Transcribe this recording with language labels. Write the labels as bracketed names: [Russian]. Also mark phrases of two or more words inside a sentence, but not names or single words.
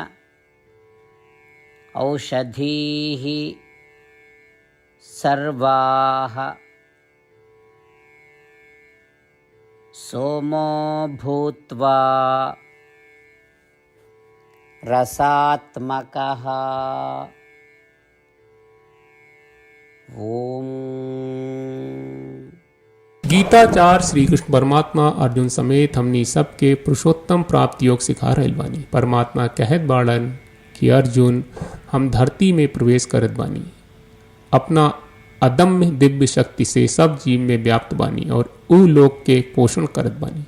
[Sanskrit] औषधीः सर्वाः सोमो भूत्वा रसात्मकः। ओम। [Bhojpuri] गीताचार श्री कृष्ण परमात्मा अर्जुन समेत हमनी सबके पुरुषोत्तम प्राप्ति योग सिखा रहल बानी। परमात्मा कहत बाड़न कि अर्जुन हम धरती में प्रवेश करत बानी, अपना अदम्य दिव्य शक्ति से सब जीव में व्याप्त बानी और उ लोक के पोषण करत बानी।